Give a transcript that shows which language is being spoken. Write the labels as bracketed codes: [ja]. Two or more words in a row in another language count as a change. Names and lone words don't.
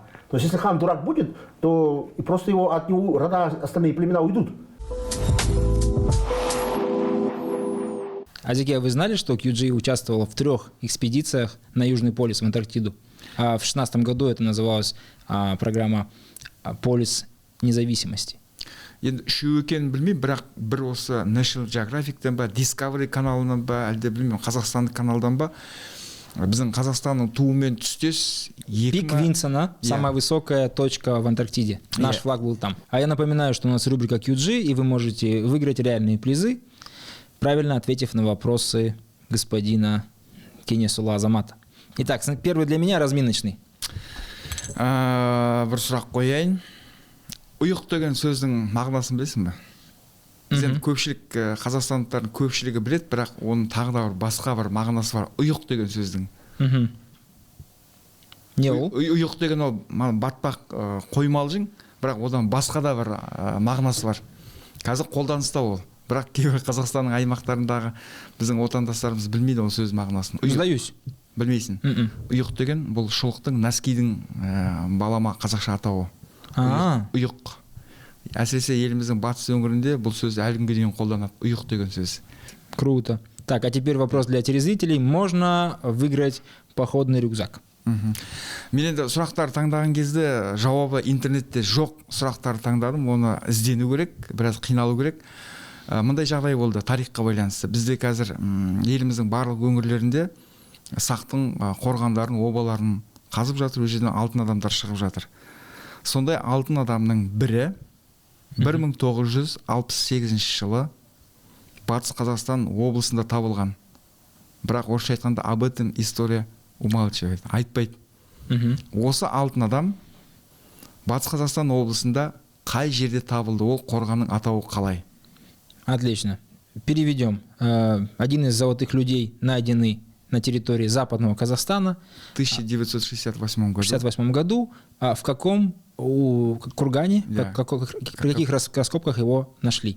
[ru] То есть, если хан дурак будет, то просто от него рода остальные племена уйдут. Азике, вы знали, что QG участвовала в 3 экспедициях на Южный полюс, в Антарктиду? В 2016 году это называлась программа «Полюс независимости». [kk] Енді үшеу екенін білмеймін, бірақ бір осы National Geographic'тен ба, Discovery каналынан ба, әлде білмеймін, қазақстандық каналдан ба, біздің Қазақстанның туымен түстес. [ru] Пик Винсона, самая высокая точка в Антарктиде. Наш флаг был там. А я напоминаю, что у нас рубрика QG, и вы можете выиграть реальные призы. правильно ответив на вопросы господина Кенесула Азамата. Итак, первый для меня разминочный. [kk] Бір сұрақ қояйын. Ұйық деген сөздің мағынасын білесің бе? Біз енді көпшілік, қазақстандықтардың көпшілігі білет, бірақ оның тағы да басқа бір мағынасы бар. Ұйық деген сөздің. Не ол? Ұйық деген ол батпақ қоймалы жың, бірақ одан басқа да бір мағынасы бар. Қазір қолданыста ол. Бірақ кейбір Қазақстанның аймақтарындағы біздің отандастарымыз білмейді ол сөз мағынасын. [ru] Сдаюсь. [kk] Білмейсің. Ұйық деген бұл шұлықтың, нәскидің балама қазақша атауы. Ұйық. Әсіресе еліміздің батыс өңірінде бұл сөз әлі күнге дейін қолданады. Ұйық деген сөз. [ru] Круто. Так, а теперь вопрос для телезрителей. Можно выиграть походный рюкзак? [kk] Мен енді сұрақтар таңдаған кезде жауабы интернетте жоқ сұрақтар таңдадым. Оны іздену керек, біраз қиналу керек. Мындай жағдай болды тарихқа байланысты. Бізде қазір еліміздің барлық өңірлерінде сақтың қорғандарын, обаларын қазып жатыр, өз жерден алтын адамдар шығып жатыр. Сондай алтын адамның бірі 1968 жылы Батыс Қазақстан облысында табылған. Бірақ орысша айтқанда [ru] об этом история умалчивает, [kk] айтпайды. Осы алтын адам Батыс Қазақстан облысында қай жерде табылды, ол қорғанның атауы қалай? [ru] Отлично. Переведем. Один из золотых людей, найденный на территории западного Казахстана в 1968 году. 1968 году. А в каком кургане, Да. при каких раскопках его нашли?